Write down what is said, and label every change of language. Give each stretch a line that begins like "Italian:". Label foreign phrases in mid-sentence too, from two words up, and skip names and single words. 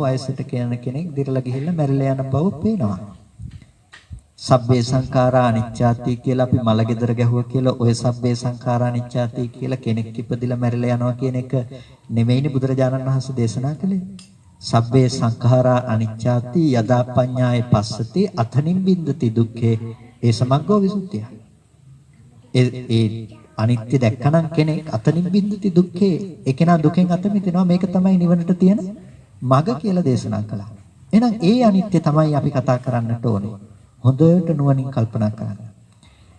Sinhala: වයසට යන කෙනෙක් දිරලා ගිහිල්ලා මැරිලා යන බව පේනවා.
Pali: සබ්බේ සංඛාරා අනිච්චාති
Sinhala: කියලා අපි මලගෙදර ගැහුවා කියලා ඔය
Pali: සබ්බේ සංඛාරා අනිච්චාති
Sinhala: කියලා කෙනෙක් ඉපදිලා මැරිලා යනවා කියන එක නෙමෙයිනේ බුදුරජාණන් වහන්සේ දේශනා කළේ.
Pali: සබ්බේ සංඛාරා අනිච්චාති යදා පඤ්ඤාය පස්සති අතනින් බින්දති දුක්ඛේ ඒ සමග්ගෝ විසුද්ධිය.
Sinhala: ඒ අනිත්‍ය දැක්කනම් කෙනෙක්
Pali: අතනින් බින්දති දුක්ඛේ
Sinhala: ඒ කෙනා දුකෙන් අත මිදෙනවා. මේක තමයි නිවනට තියෙන මඟ කියලා දේශනා කළා. එහෙනම් ඒ අනිත්‍ය තමයි අපි කතා කරන්නට ඕනේ. හොඳට නුවණින් කල්පනා කරන්න.